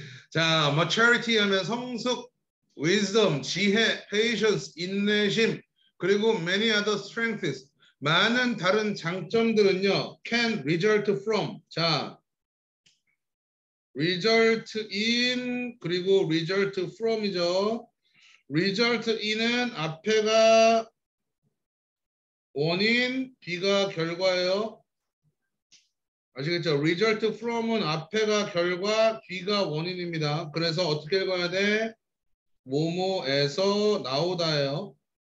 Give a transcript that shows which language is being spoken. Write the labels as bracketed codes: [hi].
[en] 자, maturity 하면 성숙, wisdom, 지혜, patience, 인내심, 그리고 many other strengths. [ko] 많은 다른 장점들은요, [en] can result from. 자, result in 그리고 result from이죠. result in [ko] 은 앞에가 원인, 뒤가 결과예요. 아시겠죠? [en] result from [ko] 은 앞에가 결과, 뒤가 원인입니다. 그래서 어떻게 읽어야 돼? 뭐뭐에서 나오다예요.